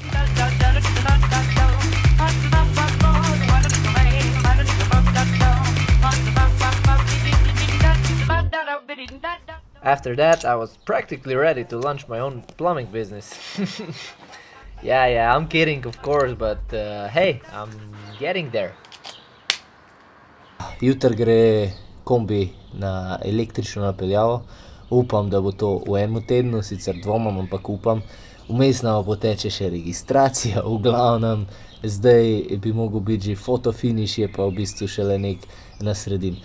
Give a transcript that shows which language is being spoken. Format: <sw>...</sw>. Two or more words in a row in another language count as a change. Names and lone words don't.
<en>After that, I was practically ready to launch my own plumbing business. Yeah, I'm kidding, of course, but hey, I'm getting there.</en> <sl>Jutri gre kombi na električno napeljavo. Upam, da bo to v enem tednu, sicer dvomam, ampak upam. Vmes nama poteče še registracija, v glavnem. Zdaj bi mogel biti že fotofinish, je pa v bistvu šele nek na sredini.</sl>